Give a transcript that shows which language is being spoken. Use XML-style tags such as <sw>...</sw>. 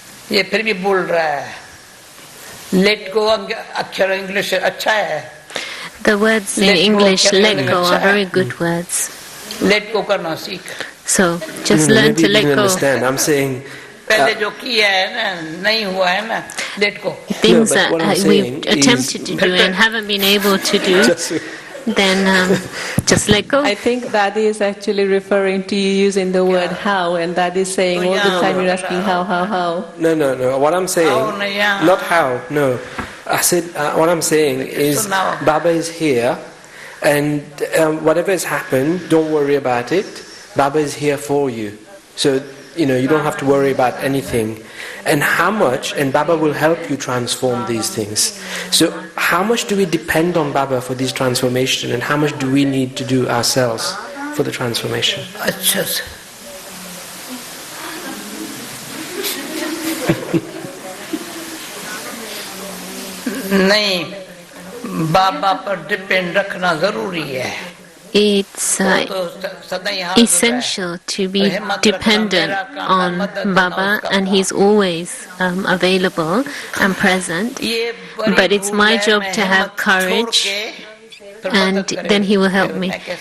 <hi>ये फिर भी बोल रहा है</hi> <en>let go</en> <hi>अक्षर इंग्लिश अच्छा है</hi> <en>The words in English let go are very good words. Let go</en> <hi>करना सीख.</hi> <en>So just learn to let go. I'm saying</en> <hi>पहले जो किया है ना नहीं हुआ है ना</hi> <en>let go. Things that we've attempted to do and haven't been able to do. Then just let go. I think Dadi is actually referring to you using the word how, and Dadi is saying all the time you're asking how. No. What I'm saying, not how, no. I said, what I'm saying is Baba is here, and whatever has happened, don't worry about it. Baba is here for you. So, you don't have to worry about anything. And how much, and Baba will help you transform these things. So how much do we depend on Baba for this transformation, and how much do we need to do ourselves for the transformation?</en> <hi>नहीं बाबा पर depend रखना जरूरी है.</hi> <en>It's essential to be dependent on Baba, and he's always available and present. But it's my job to have courage, and then he will help me.</en>